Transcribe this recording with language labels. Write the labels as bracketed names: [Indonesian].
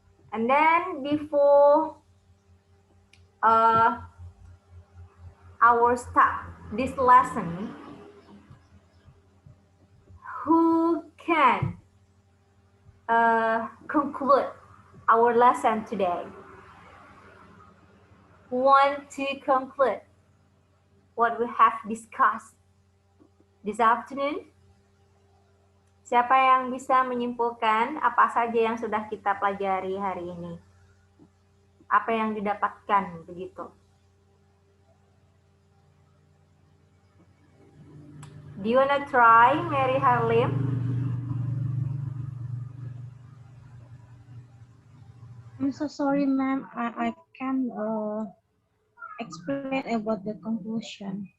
[English] And then before our start this lesson, who can conclude our lesson today? Who want to conclude what we have discussed this afternoon? [Indonesian] Siapa yang bisa menyimpulkan apa saja yang sudah kita pelajari hari ini? Apa yang didapatkan begitu? [English] Do you wanna try, Mary Harlim? I'm so sorry, ma'am. I can't explain about the conclusion.